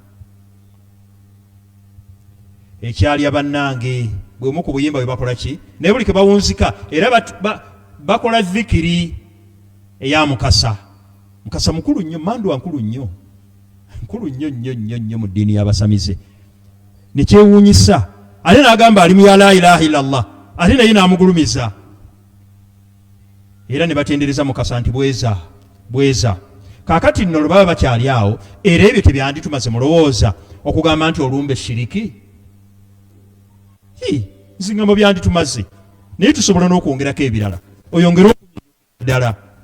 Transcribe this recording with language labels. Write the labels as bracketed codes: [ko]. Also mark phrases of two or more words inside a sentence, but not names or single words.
[lg] Ekyalya bannange bw'omu ku buyimba bwe bakola ki, naye buli ke bawunzika era bakola dhikiri eya Mukasa. Mukasa mukulu nnyo, mandwa nkulu nnyo mu ddiini y'abasamize. Nekyewuunyisa ate n'agamba ali mu ya [ar] لا إله إلا الله, [lg] ate naye n'amugulumiza era ne batendereza Mukasa nti bweza. Kaakati nno lwe baba bakyali awo, era ebyo tebyanditumaze mulowooza okugamba nti olumbe shiriki. Nzingambo byanditumaze, naye tusobola n'okwongerako ebirala, oyongere ddala.